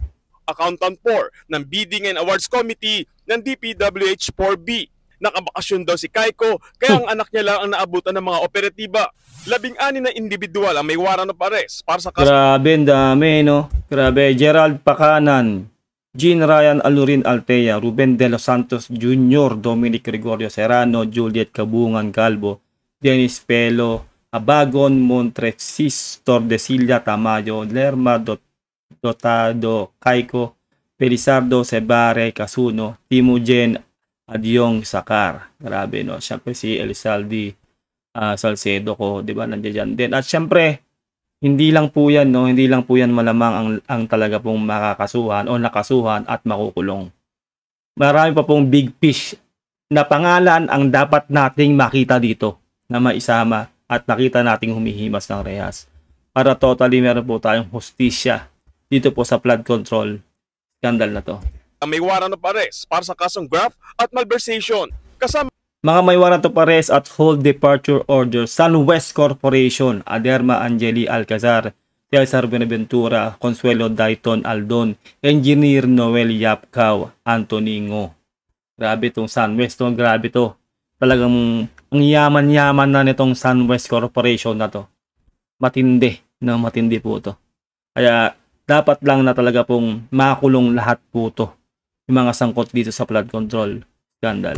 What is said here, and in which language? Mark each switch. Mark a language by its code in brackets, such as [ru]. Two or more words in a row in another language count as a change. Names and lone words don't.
[tl] Accountant 4 ng Bidding and Awards Committee ng DPWH 4B. Nakabakasyon daw si Caico, kaya ang anak niya lang ang naabutan ng mga operatiba. 16 na individual ang may [en] warrant of arrest [tl] para sa kaso. Grabe, dami, no? Grabe. Gerald Pacanan, Jean Ryan Alurin Altea, Ruben De Los Santos Jr., Dominic Gregorio Serrano, Juliet Cabungan Calvo, Dennis Pelo, Abagon Montresis, Tordesillas Tamayo, Lerma Dotado, Caico, Felizardo Sebare Casuno, Timogen Adyong Sakar. Grabe, no? Siyempre si Elizalde Salcedo ko, 'di ba? Nandiyan din. At siyempre, hindi lang po 'yan, no? Hindi lang po 'yan malamang ang talaga pong makakasuhan o nakasuhan at makukulong. Marami pa pong [en] big fish [tl] na pangalan ang dapat nating makita dito na maisama at nakita nating humihimas ng rehas. Para totally meron po tayong hustisya dito po sa [en] flood control scandal [tl] na to. May [en] warrant of arrest [tl] para sa kasong graft at malversation. Kasama mga may [en] warrant of arrest [tl] at [en] hold departure order, [tl] SunWest Corporation, Aderma Angeli Alcazar, Cesar Benaventura, Consuelo Dayton Aldon, Engineer Noel Yapcao, Anthony Ngo. Grabe tong SunWest to, grabe to. Talagang ang yaman-yaman na nitong SunWest Corporation na to. Matindi, no? Matindi po to. Kaya dapat lang na talaga pong makulong lahat po to, yung mga sangkot dito sa [en] flood control scandal.